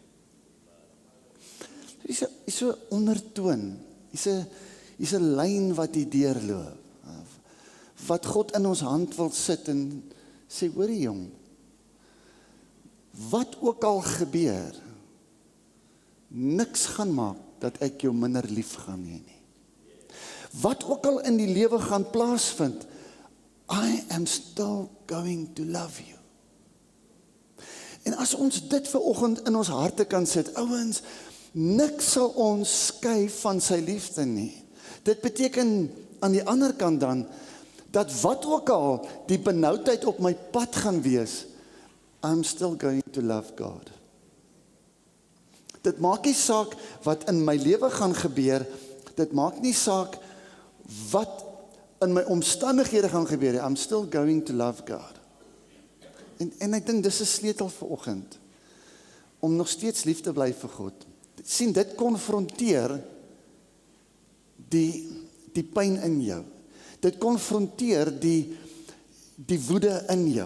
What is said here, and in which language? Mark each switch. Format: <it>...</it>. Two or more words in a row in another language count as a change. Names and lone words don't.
<af>Hier is so ondertoon, hier is 'n lyn wat hier deurloop, wat God in ons hand wil sit en sê, hoorie jong, wat ook al gebeur, niks gaan maak, dat ek jou minder lief gaan hê nie. Wat ook al in die lewe gaan plaasvind,</af> <en>I am still going to love you.</en> <af>En as ons dit vanoggend in ons harte kan sit, ouens, niks sal ons skei van sy liefde nie. Dit beteken aan die ander kant dan, dat wat ook al die benoudheid op my pad gaan wees,</af> <en>I'm still going to love God.</en> <af>Dit maak nie saak wat in my lewe gaan gebeur, dit maak nie saak wat in my omstandighede gaan gebeur,</af> <en>I'm still going to love God.</en> <af>En ek dink dis 'n sleutel vanoggend, om nog steeds lief te bly vir God. Sien, dit konfronteer die pyn in jou. Dit konfronteer die woede in jou.</af>